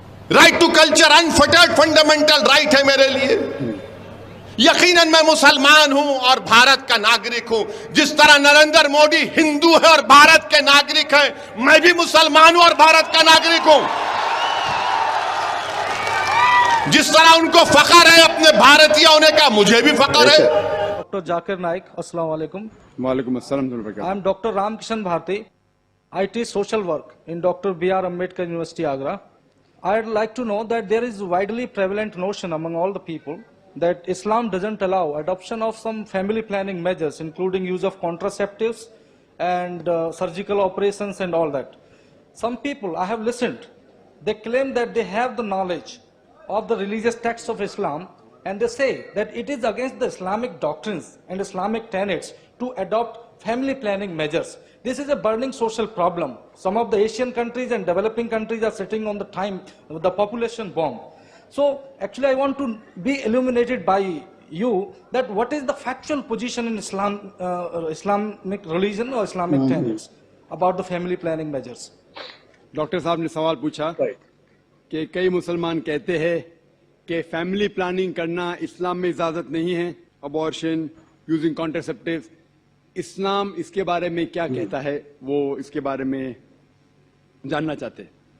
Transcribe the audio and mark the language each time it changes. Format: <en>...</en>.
<ur>Right to culture انفٹرڈ fundamental right ہے میرے لیے۔ یقیناً میں مسلمان ہوں اور بھارت کا ناگرک ہوں، جس طرح نریندر مودی ہندو ہے اور بھارت کے ناگرک ہیں، میں بھی مسلمان ہوں اور بھارت کا ناگرک ہوں۔ جس طرح ان کو فخر ہے اپنے بھارتیہ ہونے کا، مجھے بھی فخر ہے۔ ڈاکٹر ذاکر نائک، السلام علیکم۔ وعلیکم السلام ورحمۃ اللہ۔</ur> <en>I am Dr. Ram Kishan Bharti. I teach social work in Dr. B.R. Ambedkar University, Agra. I'd like to know that there is widely prevalent notion among all the people that Islam doesn't allow adoption of some family planning measures, including use of contraceptives and surgical operations and all that. Some people I have listened, they claim that they have the knowledge of the religious texts of Islam, and they say that it is against the Islamic doctrines and Islamic tenets to adopt family planning measures. This is a burning social problem. Some of the Asian countries and developing countries are sitting on the time with the population bomb. So actually I want to be illuminated by you that what is the factual position in Islam, Islamic religion or Islamic tenets about the family planning measures.</en> <ur>Doctor صاحب نے سوال پوچھا کہ کئی مسلمان کہتے ہیں کہ فیملی پلاننگ کرنا اسلام میں اجازت نہیں ہے، ابورشن، یوزنگ کانٹرسیپٹیو۔ اسلام اس کے بارے میں کیا کہتا ہے، وہ اس کے بارے میں جاننا چاہتے ہیں۔</ur>